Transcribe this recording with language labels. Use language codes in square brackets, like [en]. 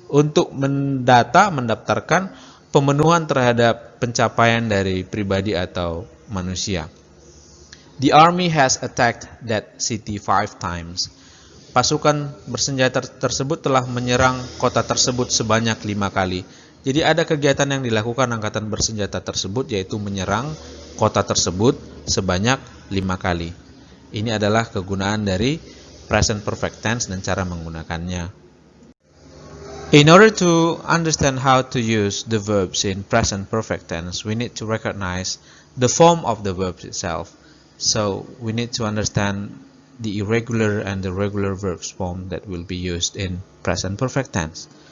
[id] Untuk mendaftarkan pemenuhan terhadap pencapaian dari pribadi atau manusia. [en] The army has attacked that city 5 times. [id] Pasukan bersenjata tersebut telah menyerang kota tersebut sebanyak 5 kali. Jadi ada kegiatan yang dilakukan angkatan bersenjata tersebut yaitu menyerang kota tersebut sebanyak 5 kali. Ini adalah kegunaan dari present perfect tense dan cara menggunakannya. [en] In order to understand how to use the verbs in present perfect tense, we need to recognize the form of the verbs itself. So, we need to understand the irregular and the regular verbs form that will be used in present perfect tense.